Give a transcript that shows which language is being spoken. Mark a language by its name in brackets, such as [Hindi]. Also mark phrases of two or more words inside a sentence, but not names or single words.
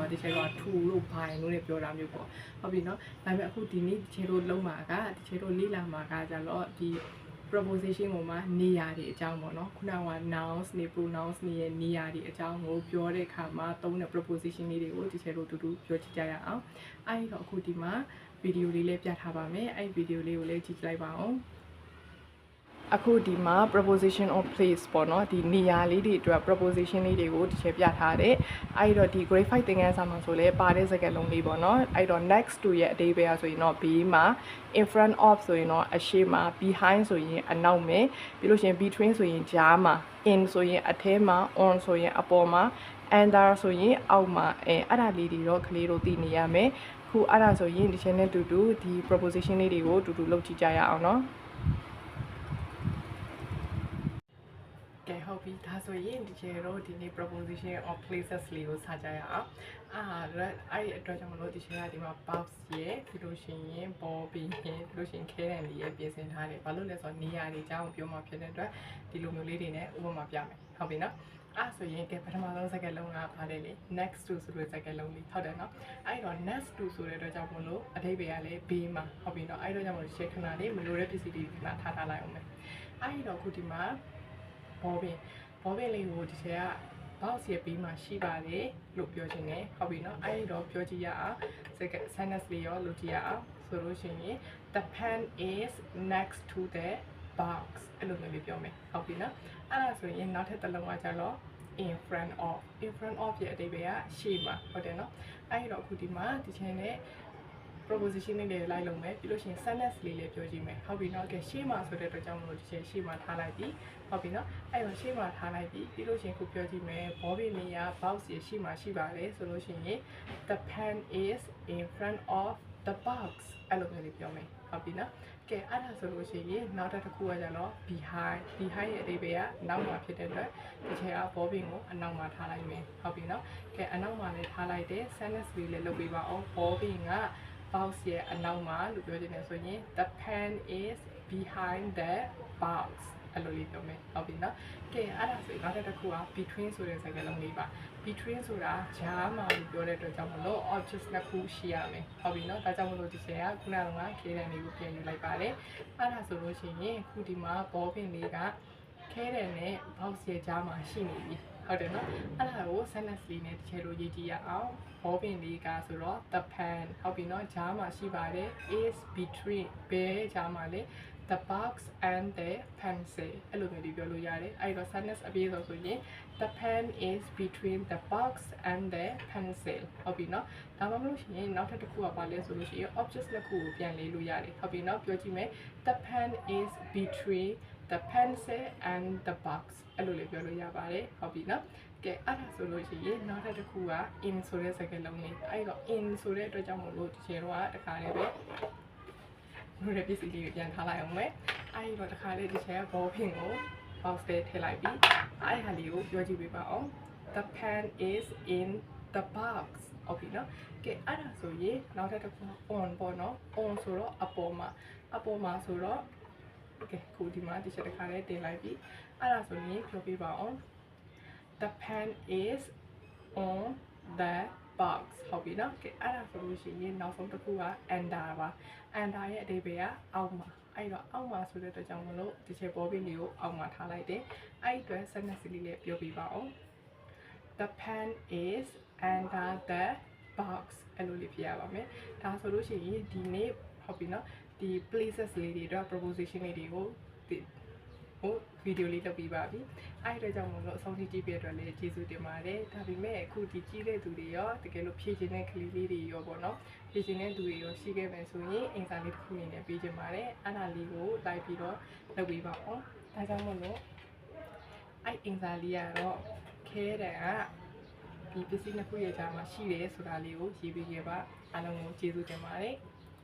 [Burmese] ဒီချက်က to လို့ဘာလို့လည်းပြောတာမျိုးပေါ့ဟုတ်ပြီနော်ဒါပေမဲ့အခုဒီနေ့ဒီချက်တို့လုံးမှာကဒီချက်တို့လေ့လာမှာကကြတော့ဒီ proposition ကိုမှနေရာတွေအကြောင်းပေါ့နော်ခုနက nouns နေ pronouns နေရဲ့နေရာတွေအ ကြောင်းကိုပြောတဲ့အခါမှာသုံးတဲ့ proposition လေးတွေကိုဒီချက်တို့တူတူပြောကြည့်ကြရအောင်အဲ့တော့အခုဒီမှာဗီဒီယိုလေးလည်းပြထားပါမယ်အဲ့ဗီဒီယိုလေးကိုလည်းကြည့်လိုက်ပါအောင် အခုဒီမှာ [English] proposition of place [Burmese] ပေါ့နော်ဒီနေရာလေးတွေအတွက် proposition လေးတွေကိုဒီချက်ပြထားတယ်အဲ့တော့ဒီ grade 5သင်ခန်းစာ မှာဆိုလဲပါတဲ့စကားလုံးလေးပေါ့နော်အဲ့တော့ [English] next to [Burmese] ရဲ့အဓိပ္ပာယ်ဆိုရင်တော့ B မှာ [English] in front of [Burmese] ဆိုရင်တော့အရှေ့မှာ behind ဆိုရင်အနောက်မှာပြီးလို့ရှိရင် between ဆိုရင်ကြားမှာ in ဆိုရင်အထဲမှာ on ဆိုရင်အပေါ်မှာ under ဆိုရင်အောက်မှာအဲ့ဒါလေးတွေတော့ကလေးတို့သိနေရမယ်ခုအဲ့ဒါဆိုရင်ဒီချက်နဲ့တူတူဒီ proposition လေးတွေကိုတူတူလုပ်ကြည့်ကြရအောင်နော် ကဲဟုတ်ပြီဒါဆိုရင်ဒီကျေတော့ဒီနေ့ [English] proposition of places [Burmese] လေးကိုစကြရအောင်အဲ့အတွက်ကြောင့်မလို့ဒီချက်ကဒီမှာ box ရဲ့ပြီးလို့ရှိရင် ball ပြီးရင်ပြီးလို့ရှိရင် carrot လေးရဲ့ပြင်ဆင်ထားတယ်ဘာလို့လဲဆိုတော့ နေရာတွေအကြောင်းပြောမှဖြစ်တဲ့အတွက်ဒီလိုမျိုးလေးတွေနဲ့ဥပမာပြမယ်ဟုတ်ပြီနော်အဲ့ဆိုရင်ကဲပထမဆုံးစကားလုံးကဘာလဲလေ [English] next to [Burmese] ဆိုတဲ့စကားလုံးလေး ဟုတ်တယ်နော်အဲ့တော့ [English] next to [Burmese] ဆိုတဲ့အတွက်ကြောင့်မလို့အဓိပ္ပာယ်ကလည်းဘေးမှာဟုတ်ပြီနော်အဲ့တော့ကြောင့်မလို့ရှေ့ခဏလေးမလိုတဲ့ပစ္စည်း တွေခဏထားလိုက်အောင်မယ်အဲ့တော့ခုဒီမှာဘောပင်လေးကိုဒီချက်ကဘောက်စီရဲ့ဘေးမှာရှိပါတယ်လို့ပြောချင်တယ်ဟုတ်ပြီနော်အဲ့တော့ပြောကြည့်ရအောင် sentence လေးရောလုပ်ကြည့်ရအောင်ဆိုလို့ရှိရင် [English] the pen is next to the box [Burmese] အဲ့လိုမျိုးလေးပြောမယ်ဟုတ်ပြီနော်အဲ့ဒါဆိုရင်နောက်ထပ်တစ်လုံးကကျတော့ [English] in front of [Burmese] ရဲ့အဓိပ္ပာယ်ကရှေ့မှာဟုတ်တယ်နော်အဲ့တော့ အခုဒီမှာဒီချက်နဲ့ proposition လေးတွေလိုက်လုံးမယ်ပြီးလို့ရှိရင် sentence လေးလည်းပြောကြည့်မယ်ဟုတ်ပြီနော်ကဲရှေ့မှာဆိုတဲ့အတွက်ကြောင့်မလို့ဒီချက်ရှေ့မှာထားလိုက်ပြီဟုတ်ပြီနော်အဲ့တော့ရှေ့မှာထားလိုက်ပြီပြီးလို့ရှိရင်ခုပြောကြည့်မယ်ဘောပင်နေရ box ရဲ့ရှေ့မှာရှိပါတယ်ဆိုလို့ရှိရင် [English] the pen is in front of the box [Burmese] အဲ့လိုမျိုးလေးပြောမယ်ဟုတ်ပြီနော်ကဲအဲ့ဒါဆိုလို့ရှိရင်နောက်တစ်ခုကကျတော့ behind ရဲ့အဓိပ္ပာယ်ကနောက်မှာဖြစ်တဲ့အတွက်ဒီချက်ကဘောပင်ကိုအနောက်မှာထားလိုက်မယ်ဟုတ်ပြီနော်ကဲ အနောက်မှာလည်းထားလိုက်တဲ့ sentence လေးလည်းလုပ်ပေးပါအောင်ဘောပင်ကbox ရဲ့အနောက်မှာလို့ပြောချင်တယ်ဆိုရင် [English] the pen is behind the box [Burmese] အဲ့လိုလေးပြောမယ်ဟုတ်ပြီနော်ကဲအဲ့ဒါဆိုရင်နောက်တစ်ခုက between ဆိုတဲ့စကားလုံးလေးပါ between ဆိုတာကြားမှာလို့ပြောတဲ့အတွက်ကြောင့်မလို့ object နှစ်ခုရှိရမယ်ဟုတ်ပြီနော်ဒါကြောင့်မလို့ဒီချက်ကခုနကခဲတံလေးကို ပြန်ယူလိုက်ပါတယ်အဲ့ဒါဆိုလို့ရှိရင်ခုဒီမှာဘောပင်လေးကခဲတံနဲ့ box ရဲ့ကြားမှာရှိနေပြီဟုတ်တယ်နော်အဲ့ဒါကို sentence လေးနဲ့တစ်ချက်လိုရေးကြည့်ရအောင်ဘောပင်လေးကဆိုတော့ [English] the pen [Burmese] ဟုတ်ပြီနော်ဂျားမှာရှိပါတယ် [English] is between [Burmese] ဘယ် ဂျားမှာလဲ [English] the box and the pencil [Burmese] အဲ့လိုမျိုးဒီပြောလို့ရတယ်အဲ့တော့ sentence အပြည့်စုံဆိုရင် [English] the pen is between the box and the pencil [Burmese] ဟုတ်ပြီနော်ဒါမှမဟုတ်ရှင်နောက်ထပ်တစ်ခုကပါလဲဆိုလို့ရှိရင် object တစ်ခုကိုပြန်လေးလို့ရတယ်ဟုတ်ပြီနော်ပြောကြည့်မယ် [English] the pen is between the pencil and the box [Burmese] အဲ့လိုလေးပြောလို့ရပါတယ်ဟုတ်ပြီနော်ကဲအဲ့ဒါဆိုလို့ ရှိရင်နောက်တစ်ခုက in ဆိုတဲ့စကားလုံးလေးအဲ့တော့ in ဆိုတဲ့အတွက်ကြောင့်မို့လို့ဒီကျေတော့တခါလေးပဲတို့ရဲ့ပစ္စည်းလေးကိုပြန်ထားလိုက်အောင်မယ်အဲ့တော့တခါလေးဒီချက်ကဘောပင်ကို box ထဲထည့်လိုက်ပြီးအဲ့ဟာလေးကိုပြောကြည့်ပေးပါအောင် [English] the pen is in the box [Burmese] ဟုတ်ပြီနော်ကဲအဲ့ဒါဆိုရင်နောက်တစ်ခု on ပေါ့နော် on ဆိုတော့အပေါ်မှာဆိုတော့ကဲခုဒီမှာဒီချက်တခါလေးတင်လိုက်ပြီးအဲ့ဒါဆိုရင်ပြောပြပါအောင် [English] the pen is on the box [Burmese] ဟုတ်ပြီနော်ကဲအဲ့ဒါဆိုလို့ရှိရင်နောက်ဆုံးတစ်ခုက under ပါ under ရဲ့အဓိပ္ပာယ်ကအောက်မှာအဲ့တော့အောက်မှာဆိုတဲ့အတွက်ကြောင့်မလို့ဒီချက်ဘောပင်လေးကိုအောက်မှာထားလိုက်တယ်အဲ့ဒီအတွက် sentence လေးလည်းပြောပြပါအောင် [English] the pen is under the box [Burmese] အဲ့လိုလေးပြရပါမယ်ဒါဆိုလို့ရှိရင်ဒီနေ့ဟုတ်ပြီနော်ဒီ places လေးတွေအတွက် proposition လေးတွေကိုကိုဗီဒီယိုလေးလုပ်ပြီးပါ ပြီအဲ့အတွက်ကြောင့်မလို့အဆုံးထိကြည့်ပြအတွက်လည်းကျေးဇူးတင်ပါတယ်ဒါပေမဲ့အခုဒီကြည့်တဲ့သူတွေရောတကယ်လို့ဖြည့်ခြင်းတဲ့ကလေးလေးတွေရောပေါ့နော်ဖြည့်ခြင်းတဲ့သူတွေရောရှိခဲ့မယ်ဆိုရင်အင်စာလေးတစ်ခုအနေနဲ့ပေးချင်ပါတယ်အဲ့ဒါလေးကိုလိုက်ပြီးတော့လုပ်ပေးပါအောင်ဒါကြောင့်မလို့အဲ့အင်စာလေးကတော့ခဲတဲ့ကဒီပစ္စည်းနှစ်ခုရဲ့ကြားမှာရှိတယ်ဆိုတာလေးကိုရေးပေးခဲ့ပါအားလုံးကိုကျေးဇူးတင်ပါတယ်